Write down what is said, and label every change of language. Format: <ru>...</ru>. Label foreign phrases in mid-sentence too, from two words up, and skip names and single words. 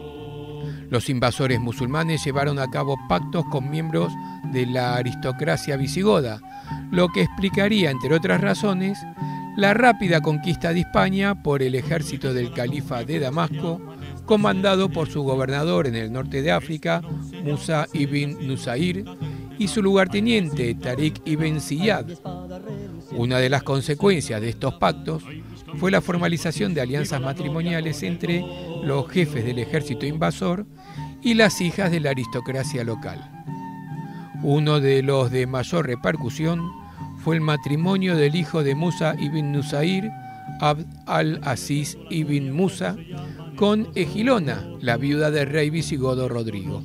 <es>Los invasores musulmanes llevaron a cabo pactos con miembros de la aristocracia visigoda, lo que explicaría, entre otras razones, la rápida conquista de Hispania por el ejército del califa de Damasco, comandado por su gobernador en el norte de África, Musa ibn Nusair, y su lugarteniente, Tariq ibn Ziyad. Una de las consecuencias de estos pactos fue la formalización de alianzas matrimoniales entre los jefes del ejército invasor y las hijas de la aristocracia local. Uno de los de mayor repercusión fue el matrimonio del hijo de Musa ibn Nusair, Abd al-Aziz ibn Musa, con Egilona, la viuda del rey visigodo Rodrigo.</es>